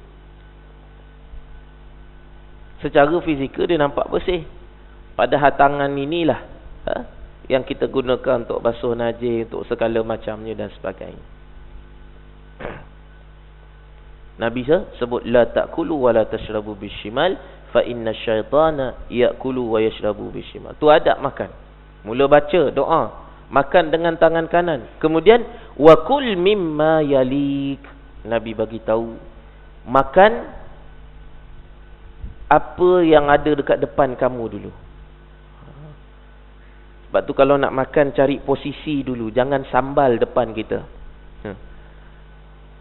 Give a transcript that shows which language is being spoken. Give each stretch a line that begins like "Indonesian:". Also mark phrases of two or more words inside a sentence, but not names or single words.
Malay: Secara fizikal dia nampak bersih. Padahal tangan inilah yang kita gunakan untuk basuh najis, untuk segala macamnya dan sebagainya. Nabi sebut
Arabic: لا تأكلوا ولا تشربوا بالشمال فإن الشيطان يأكل ويشرب بالشمال.
Malay: Tu adab makan. Mula baca doa, makan dengan tangan kanan.
Arabic: Kemudian وكل مما يليك.
Malay: Nabi bagi tahu makan apa yang ada dekat depan kamu dulu. Sebab tu kalau nak makan cari posisi dulu, jangan sambal depan kita.